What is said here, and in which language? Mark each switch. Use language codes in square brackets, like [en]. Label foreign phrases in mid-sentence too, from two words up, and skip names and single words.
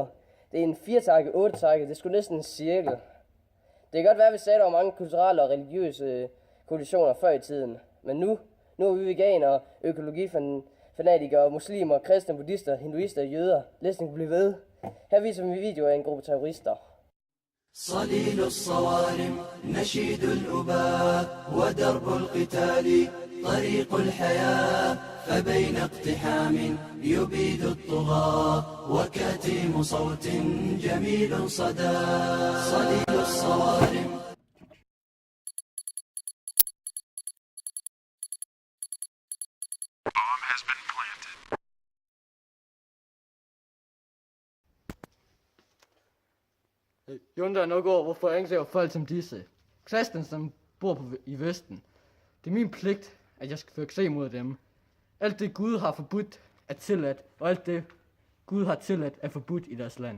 [da] Det er en 4-takket, 8-takket, det skulle næsten en cirkel. Det kan godt være, at vi sagde, at der var mange kulturelle og religiøse koalitioner før i tiden. Men nu er vi veganere, økologifanatikere, muslimer, kristne, buddhister, hinduister og jøder. Listen kan blive ved. Her viser vi videoer af en gruppe terrorister. [ar] صليل الصوارم نشيد الأباء ودرب القتال طريق الحياة فبين اقتحام يبيد الطغاة وكتيم صوت جميل صدى صليل الصوارم. [en] Bomb has been planted. [da] Jeg undrer nok over, hvorfor jeg angriber folk som disse. Kristne, som bor i Vesten. Det er min pligt, at jeg skal føre krig mod dem. Alt det Gud har forbudt er tilladt, og alt det Gud har tilladt er forbudt i deres land.